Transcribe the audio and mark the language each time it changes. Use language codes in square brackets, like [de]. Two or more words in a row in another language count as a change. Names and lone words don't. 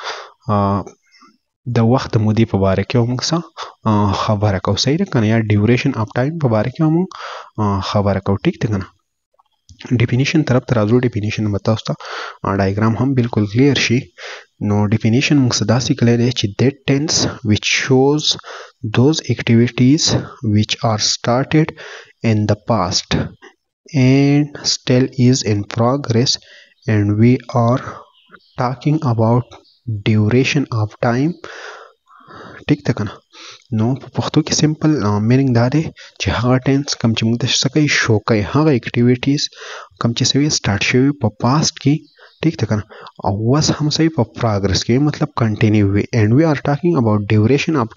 [ps] د وخت د مودې په باره کې موږ څه خبره کوو صحیح ده که نه یا [en] duration of time [ps] په باره کې موږ خبره کوو ټیک ده که نه ډیفینیشن طرف ته راځو ډیفینیشن به تاسو ته ډایګرام هم بالکل کلیر شي نو ډیفینیشن موږ څه داسې کلی دی چې [en] that tense which shows those activities which are started in the past and still is in progress and we are talking about duration of time [ps] ټیک ده که نه نو په پښتو کې [en] simple meaning [ps] دا دی چې هغه ټینس کوم چې موږ ته څه کوي شو کوي هغه اکټیویټیز کوم چې څه وي سټارټ شوي په پاست کې ټیک ده که نه او اوس هم څه په پراګرس کې مطلب کنټینیو وي [en] and we are talking about duration of